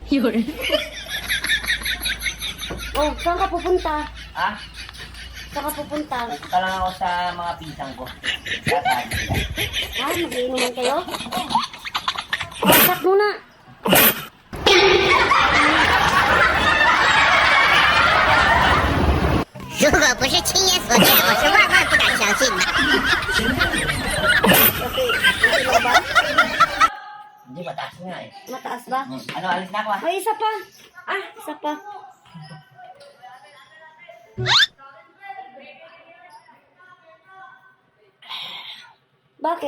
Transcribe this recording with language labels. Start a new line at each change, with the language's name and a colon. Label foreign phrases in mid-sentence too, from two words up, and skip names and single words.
Filipino: Yun. Oh, saan ka pupunta? Ah, Saan ka pupunta? punta lang ako sa mga pinsang ko. Tatahan sila. Ha? Mag-iinuman kayo? Pasok muna.
Chinese: 如果不是亲眼所见，我是万万不敢相信的。
Filipino: Okay. Okay lang ba? Hindi, mataas nga eh. Mataas ba? Ano, alis na ako ah. May isa pa. Isa pa. Bakit?